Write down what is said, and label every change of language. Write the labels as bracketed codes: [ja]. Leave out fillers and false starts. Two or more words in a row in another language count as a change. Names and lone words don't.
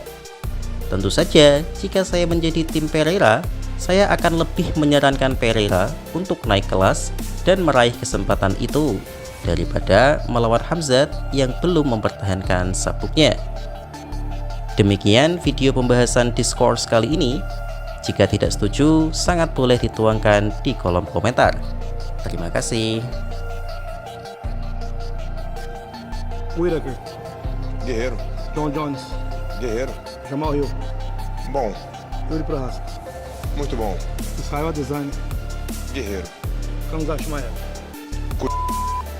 [id] Tentu saja, jika saya menjadi tim Pereira, saya akan lebih menyarankan Pereira untuk naik kelas dan meraih kesempatan itu daripada melawan Khamzat yang belum mempertahankan sabuknya. Demikian video pembahasan Discourse kali ini. Jika tidak setuju, sangat boleh dituangkan di kolom komentar. Terima kasih. [pt] Whittaker. Guerreiro. John Jones. Guerreiro. Jamal Hill. Bom. Jiří Procházka. Muito bom. Israel Adesanya. Guerreiro. Khamzat Chimaev.